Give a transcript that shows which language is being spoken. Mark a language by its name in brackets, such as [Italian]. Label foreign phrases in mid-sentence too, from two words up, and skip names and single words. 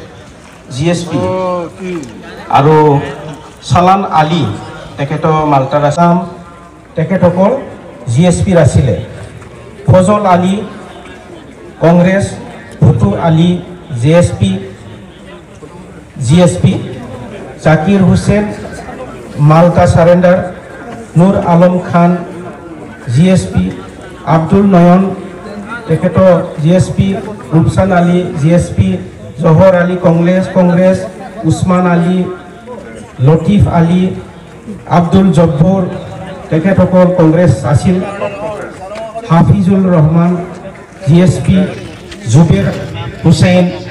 [Assamese] আৰু চালান আলী তেখেত মালটাৰ আছাম তেখেতসকল জিএছপিৰ আছিলে ফজল আলী কংগ্ৰেছ ভুটু আলী জিএছপি জাকিৰ হুছেইন মালটা সারেন্ডার নূর আলম খান জিএসপি আব্দুল নয়ন তেখেত জিএসপি রূপসান আলী জিএসপি জহর আলী কংগ্রেস উসমান আলী লতিফ আলী আব্দুল জব্বর তেখেতসকল কংগ্রেস আছিল হাফিজুল রহমান জিএসপি জুবের হুসেইন